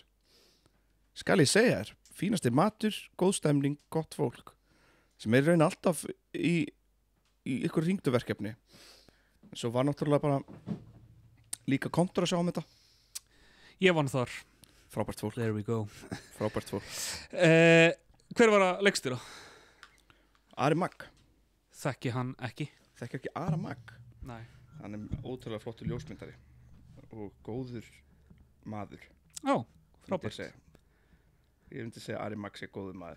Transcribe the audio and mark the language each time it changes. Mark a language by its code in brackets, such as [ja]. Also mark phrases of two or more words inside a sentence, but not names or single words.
[is] Skal ég segja þér, fínasti matur, góð stemning, gott fólk, sem er raun alltaf í ykkur hringduverkefni. Svo var náttúrulega bara líka kontur að sjá um þetta. Ég vann þar. Frábært fólk. [en] There we go. [is] Frábært fólk. Hver var að leikstýra? Ari Mag. Þekki hann ekki? Þekki ekki Ari Mag? Nei. Hann er ótrúlega flottur ljósmyndari og góður maður. Ó, frábært. Ég myndi segja að Ari Mag sé góður maður.